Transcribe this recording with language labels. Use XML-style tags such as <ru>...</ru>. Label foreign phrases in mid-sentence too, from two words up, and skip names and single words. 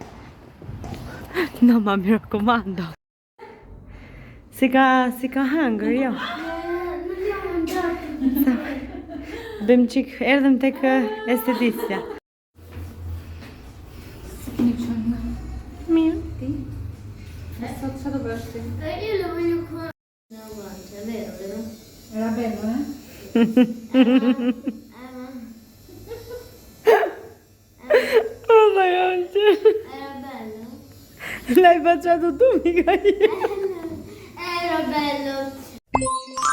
<sq>No ma mirë komando. Si ka hangër, jo. Bëjmë qik, erdhëm tek estetisja. Mirë, ti? Sot çfarë do bësh ti?</sq> <it>Io lo voglio qua. No, guarda, è vero, vero? Era bello, eh?</it> <en>Oh my god!</en> <it>Era bello? L'hai baciato tu, mica io! Era bello.</it>